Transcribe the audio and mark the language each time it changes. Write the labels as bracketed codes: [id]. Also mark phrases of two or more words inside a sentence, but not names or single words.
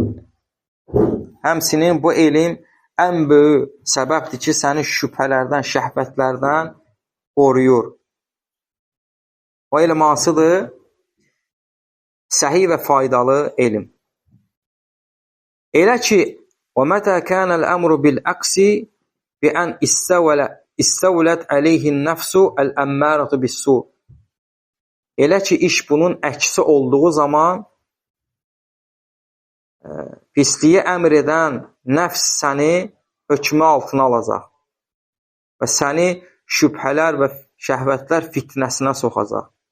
[az] Həmsinin bu elm ən böyük səbəbdir ki, səni şübhələrdən, şəhvətlərdən qoruyur. O elm hansıdır? Səhi və faydalı elm. Elə ki, [ar] وَمَتَى كَانَ الْأَمْرُ بِالْأَقْسِ بِأَنْ استولت عليه النفس الأمارة بالسوء. [az] Elə ki, iş bunun əksi olduğu zaman pisliyi əmr edən nəfs səni hökmü altına alacaq və səni şübhələr və şəhvətlər fitnəsinə soxacaq.